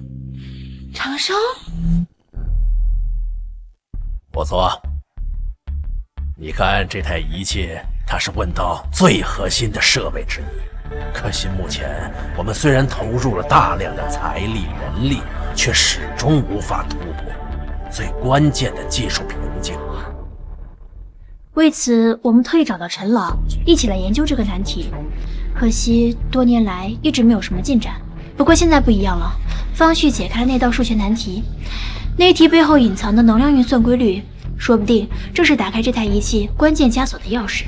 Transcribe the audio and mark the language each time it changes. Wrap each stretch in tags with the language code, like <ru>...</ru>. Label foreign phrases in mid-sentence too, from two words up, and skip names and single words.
<zh>长生？不错。你看这台仪器，它是问道最核心的设备之一。可惜目前我们虽然投入了大量的财力人力，却始终无法突破最關鍵的技術瓶頸。為此，我們特意找到陳老，一起來研究這個難題。可惜多年來一直沒有什麼進展。不過現在不一樣了，方旭解開了那道數學難題，那題背後隱藏的能量運算規律，說不定正是打開這台儀器關鍵枷鎖的鑰匙。</zh>